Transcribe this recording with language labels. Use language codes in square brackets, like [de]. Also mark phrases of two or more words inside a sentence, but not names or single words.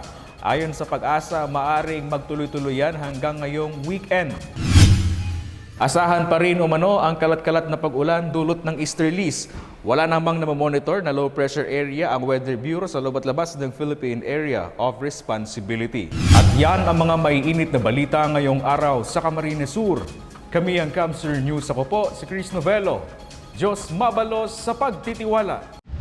[tl] Ayon sa Pag-asa, maaring magtuloy-tuloy yan hanggang ngayong weekend. Asahan pa rin umano ang kalat-kalat na pag-ulan dulot ng easterlies. Wala namang namamonitor na [en] low pressure area [tl] ang Weather Bureau sa loob at labas ng Philippine Area of Responsibility. At yan ang mga maiinit na balita ngayong araw sa Camarines Sur. Kami ang Camsur News. Ako po si Chris Novello. [bik] Diyos mabalos [tl] sa pagtitiwala.